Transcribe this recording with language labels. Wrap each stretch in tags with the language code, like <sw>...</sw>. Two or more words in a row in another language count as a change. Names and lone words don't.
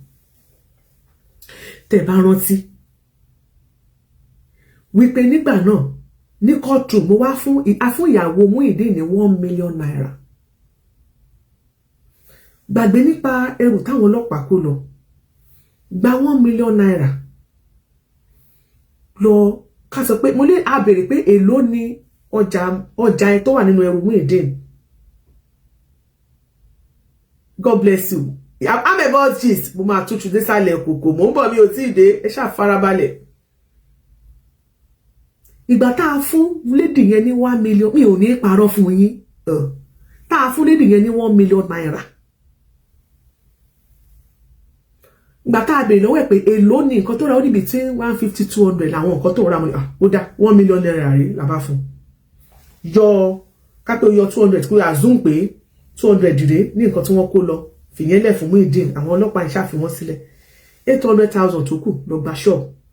<yo>tẹ́ bá rántí wípé nígbà náà ní courtroom mo wá fún ìyàwó Muyideen ní 1 million naira gbàgbé nípa ẹrù táwọn ọlọ́pàá kó lọ gba 1 million naira lọ ká sọ pé mo lè á béèrè pé èló ni ọjà ẹ tó wà nínú ẹrù Muyideen</yo> <en>God bless you I'm about gist</en> <yo>mo máa tútù désàlẹ̀ kòkò mo ń bọ̀ mi ò tí ì dé ẹ ṣáà farabalẹ̀ ìgbà tá a fún lady yẹn ní 1 million mi ò ní parọ́ fún yín tá a fún lady yẹn ní 1 million naira ìgbà tá a béèrè lọ́wọ́ ẹ̀ pé èló ni nǹkan tó ra ó ní between 150-200 làwọn nǹkan tó ra ó dá 1 million naira rí làbá fún yọ ká tó yọ 200 kó assume pé 200 rèé ní nǹkan tí wọ́n kó lọ fìyẹn lẹ̀ fún Muyideen àwọn ọlọ́pàá ìṣàfihàn sílẹ̀ 800,000 tó kù lọ gba ṣọ́ọ̀bù</yo>